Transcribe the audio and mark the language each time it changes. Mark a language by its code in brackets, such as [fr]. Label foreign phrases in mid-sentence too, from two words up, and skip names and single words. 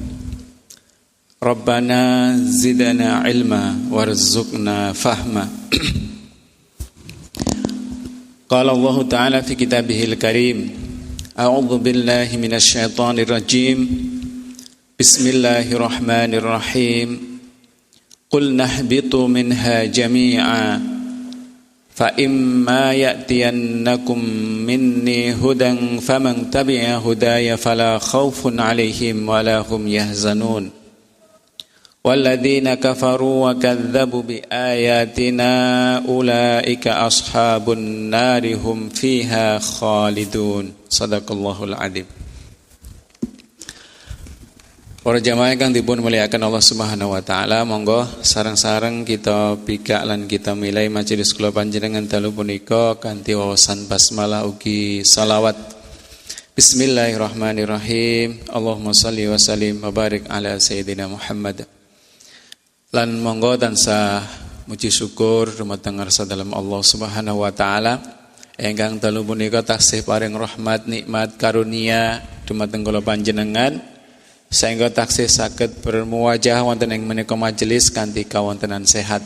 [ar] ربنا زدنا علما وارزقنا فهما. قال الله تعالى في كتابه الكريم، أعوذ بالله من الشيطان الرجيم. بسم الله الرحمن الرحيم. قلنا اهبطوا منها جميعا فإما يأتينكم مني هدى فمن تبع هداي فلا خوف عليهم ولا هم يحزنون. والذين كفروا وكذبوا بآياتنا أولئك أصحاب النار هم فيها خالدون. صدق الله العظيم. [jv] Para jamaah kang dipun muliakan Allah [ar] سبحانه وتعالى, [jv] monggo sareng-sareng kita pikak lan kita milai majelis kula panjenengan dalu punika kanthi wawasan basmalah ugi salawat. [ar] بسم الله الرحمن الرحيم. اللهم صل وسلم وبارك على سيدنا محمد. [jv] Lan monggo tansah muji syukur dumateng ngarsa dalam Allah [ar] سبحانه وتعالى [jv] ingkang dalu punika taksih paring rahmat nikmat karunia dumateng kula panjenengan sehingga taksih saged bermuwajah wonten ing menika majelis kanthi kawontenan sehat.